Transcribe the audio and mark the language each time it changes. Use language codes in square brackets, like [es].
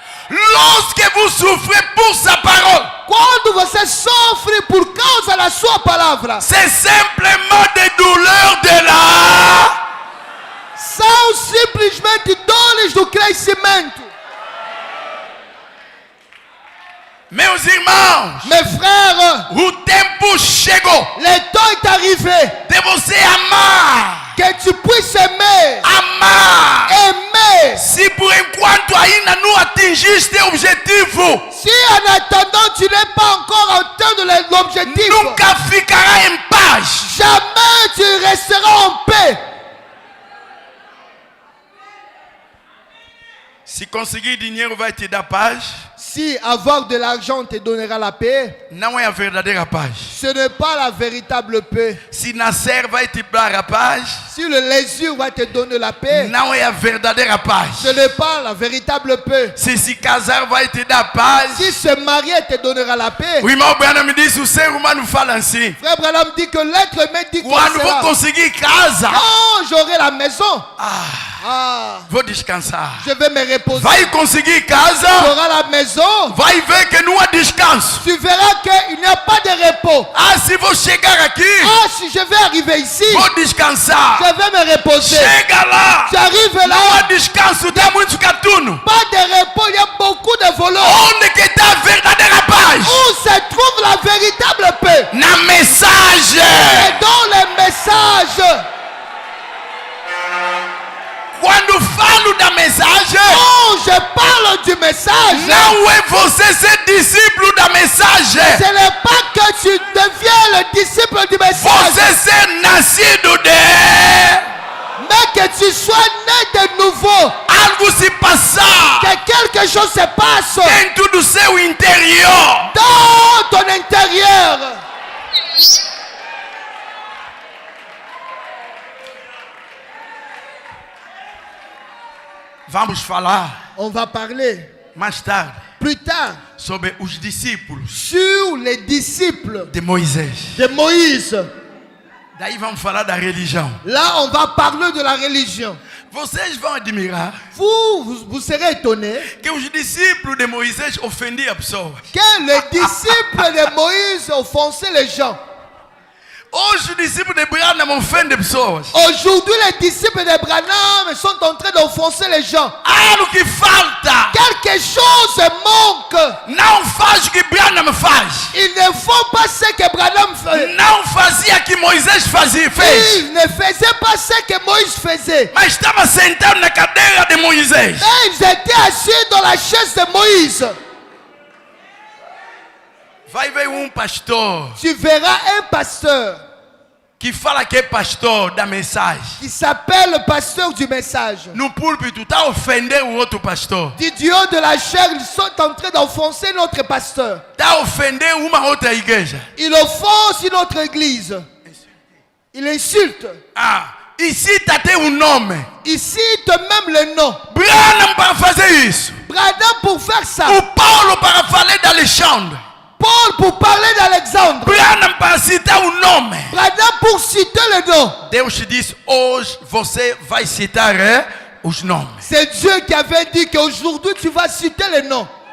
[fr] Lorsque vous souffrez pour sa parole, [pt] Quando você sofre por causa da sua palavra, [fr] c'est simplement des douleurs de la... [pt] são simplesmente dores do crescimento. Meus irmãos, [fr] Mes frères, [pt] o tempo chegou [fr] le temps est arrivé [pt] de você amar, [fr] que tu puisses aimer, [pt] amar. [fr] aimer. [pt] Se por enquanto ainda não atingiste o objetivo, [fr] Si en attendant tu n'es pas encore atteint l'objectif, [pt] nunca ficará em paz. [fr] jamais tu resteras en paix. [pt] Se conseguir dinheiro vai te dar paz, [fr] Si avoir de l'argent te donnera la paix, [pt] não é a verdadeira paz. [fr] ce n'est pas la véritable paix. [pt] Se nascer vai te dar a paz, [fr] Si le lésure va te donner la paix, [pt] não é a verdadeira paz. [fr] ce n'est pas la véritable paix. [pt] Se casar vai te dar paz. [fr] Si se marier te donnera la paix, [pt] O irmão Branham me disse, o ser humano fala assim: [fr] Frère Branham dit que l'être humain dit comme [pt] quando vou [fr] cela. [pt] conseguir casa, [fr] Oh, j'aurai la maison. [pt] ah, vou descansar. [fr] Je vais me reposer. [pt] Vai conseguir [fr] Tu [pt] casa, [fr] auras la maison. [pt] vai ver que não há descanso. [fr] Tu verras qu'il n'y a pas de repos. [pt] Ah, se vou chegar aqui, [fr] Ah, si je vais arriver ici, [pt] vou descansar. [fr] je vais me reposer. [pt] Chega lá, [fr] Tu arrives [pt] não há [fr] là, [pt] descanso, tem muito gatuno. [fr] pas de repos, il y a beaucoup de volants. [pt] Onde que está a verdadeira paz? [fr] Où se trouve la véritable paix? [pt] Na mensagem. [fr] C'est dans les messages. [pt] Quando falo da mensagem, [fr] Quand je parle du message, [pt] não é você ser discípulo da mensagem. [fr] ce n'est pas que tu deviens le disciple du message, [pt] Você ser nascido de [fr] mais que tu sois né de nouveau, [pt] algo se passar [fr] que quelque chose se passe [pt] dentro do seu interior. [fr] dans ton intérieur. [pt] Vamos falar [fr] On va parler [pt] mais tarde [fr] plus tard [pt] sobre os discípulos [fr] sur les disciples [pt] de Moisés. [fr] de Moïse. [pt] Daí vamos falar da religião. [fr] Là, on va parler de la religion. [pt] Vocês vão admirar [fr] Vous serez étonnés [pt] que os discípulos de Moisés ofendiam pessoas. [fr] que les disciples de Moïse offensaient les gens. [pt] Hoje os discípulos de Branham ofendem pessoas. [fr] Aujourd'hui, les disciples de Branham sont en train d'offenser les gens. [pt] Há o que falta. [fr] Quelque chose manque. [pt] Não faz o que Branham faz. [fr] Ils ne font pas ce que Branham fait. [pt] Não fazia o que Moisés fez. [fr] Ils ne faisaient pas ce que Moïse faisait. [pt] Mas estava sentado na cadeira de Moisés. [fr] Mais ils étaient assis dans la chaise de Moïse. [pt] Vai ver pastor [fr] Tu verras un pasteur [pt] que fala que é pastor da mensagem. [fr] qui s'appelle le pasteur du message. [pt] No púlpito está ofendendo o outro pastor. [fr] Du Dieu de la chair, ils sont en train d'offenser notre pasteur. [pt] Está ofendendo uma outra igreja. [fr] Il offense notre église. Il insulte. [pt] Ah, e cita até nome. [fr] Il cite même le nom. [pt] Branham para fazer isso. [fr] Branham pour faire ça. [pt] O Paulo para falar de Alexandre. [fr] Paul pour parler d'Alexandre. [pt] Branham para citar o nome. [fr] Branham pour citer le nom. [pt] Deus te diz, hoje você vai citar os nomes. [fr] C'est Dieu qui avait dit qu'aujourd'hui tu vas citer les noms.